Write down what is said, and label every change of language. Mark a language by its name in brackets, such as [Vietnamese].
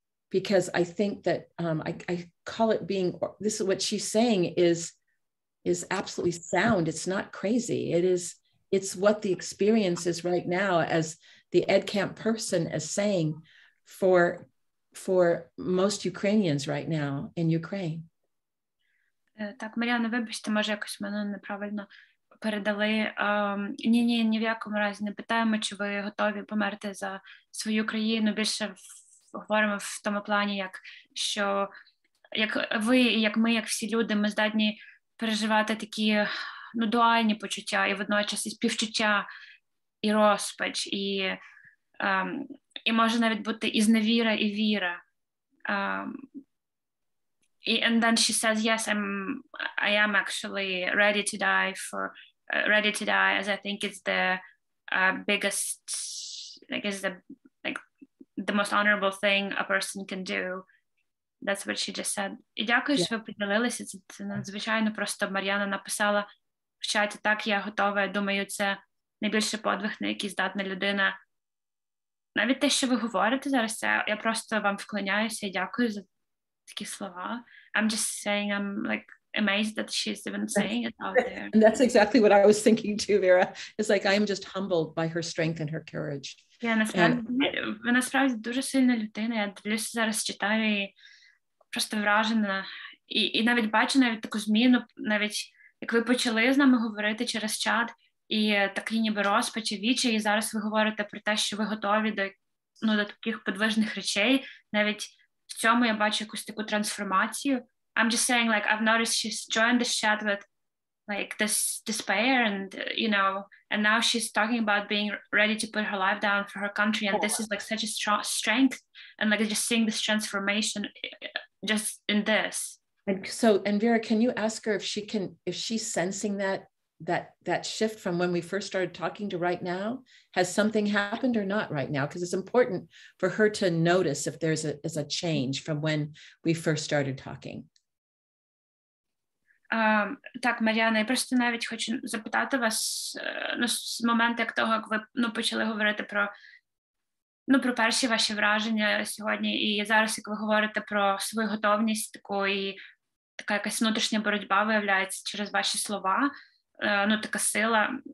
[English] Because I think that I call it being, this is what she's saying is absolutely sound. It's not crazy. It's what the experience is right now, as the EdCamp person is saying for most Ukrainians right now in Ukraine. [Ukrainian] Так, Мар'яна, вибачте, може якось мене неправильно передали. Ні в якому разі не питаємо, чи ви готові померти за свою країну. Більше говоримо в тому плані, як ви, як ми, як всі люди, ми здатні переживати такі дуальні почуття і водночас і співчуття, і розпач, і може навіть бути і зневіра, і віра. [English] And then she says, yes, I am actually ready to die, as I think it's the biggest, the most honorable thing a person can do. That's what she just said. [Ukrainian] І дякую, що ви поділилися. Це надзвичайно просто. Мар'яна написала в чаті, так, я готова. Я думаю, це найбільший подвиг, на який здатна людина. Навіть те, що ви говорите зараз, це я просто вам вклоняюся і дякую за такі слова. [English] I'm just saying, I'm like amazed that she's even saying it out there. And that's exactly what I was thinking too, Vera. It's like I am just humbled by her strength and her courage. [Ukrainian] Ви насправді дуже сильна людина. Я дивлюся зараз, читаю і просто вражена. І навіть бачу навіть таку зміну, навіть як ви почали з нами говорити через чат, і такий ніби розпач і відчай, і зараз ви говорите про те, що ви готові до таких подвижних речей. Навіть в цьому я бачу якусь таку трансформацію. [English] I'm just saying, like, I've noticed she's joined this chat with like this despair and and now she's talking about being ready to put her life down for her country, and this is like such a strong strength, and like just seeing this transformation just in this. And Vera, can you ask her if she's sensing that shift from when we first started talking to right now? Has something happened or not right now? Because it's important for her to notice if there's a change from when we first started talking. [Ukrainian] Так, Мар'яна, я просто навіть хочу запитати вас, з моменту, як ви почали говорити про перші ваші враження сьогодні, і зараз, як ви говорите про свою готовність таку, і така якась внутрішня боротьба виявляється через ваші слова, така сила.